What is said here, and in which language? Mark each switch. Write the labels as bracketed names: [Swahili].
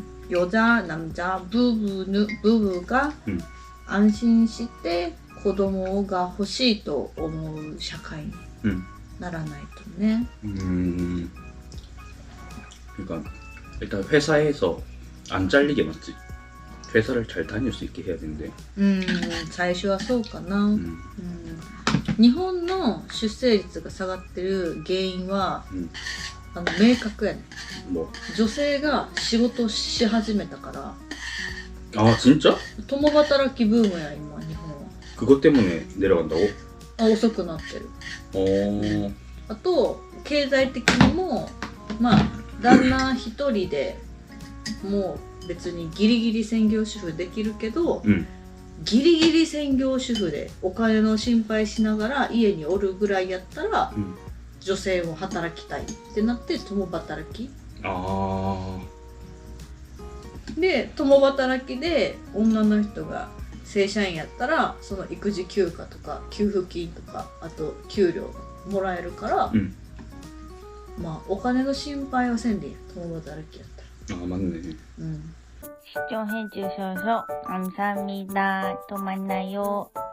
[Korean] 여자, 남자, 부부가 [Japanese] 安心して子供が欲しいと思う社会にならないとね. [Korean] 그러니까 일단 회사에서 안 잘리게 맞지? 회사를 잘 다닐 수 있게 해야 되는데. [Japanese] 最初はそうかな. 日本の出生率が下がってる原因は明確やね. [Korean] 뭐? [Japanese] 女性が仕事し始めたから. [Korean] 아 진짜? [Japanese] 共働きブームや今日本は. [Korean] 그것 때문에 내려간다고? [Japanese] 遅くなってる. あと経済的にもまあ旦那一人でもう別にギリギリ専業主婦できるけど、うんギリギリ専業主婦でお金の心配しながら家におるぐらいやったら、うん女性も働きたいってなって共働きあで、共働きで女の人が正社員やったらその育児休暇とか給付金とかあと給料もらえるから、あうんまあお金の心配はせんでいい共働きやったら。 [Korean] 맞네. 음. 시청해주셔서 감사합니다. 또 만나요.